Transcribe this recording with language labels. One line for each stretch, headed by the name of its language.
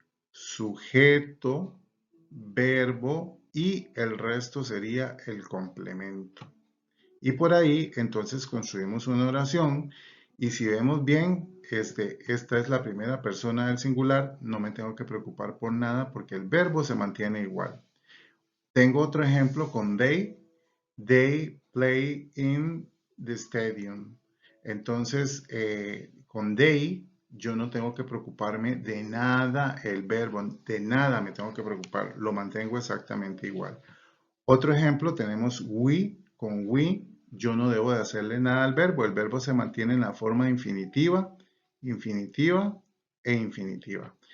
Spanish: Sujeto, verbo y el resto sería el complemento. Y por ahí, entonces, construimos una oración y si vemos bien, esta es la primera persona del singular, no me tengo que preocupar por nada porque el verbo se mantiene igual. Tengo otro ejemplo con they.
English: They play in the stadium.
Spanish: Entonces, con they, yo no tengo que preocuparme de nada el verbo, de nada me tengo que preocupar, lo mantengo exactamente igual. Otro ejemplo, tenemos we. Con we, yo no debo de hacerle nada al verbo, el verbo se mantiene en la forma infinitiva, infinitiva e infinitiva.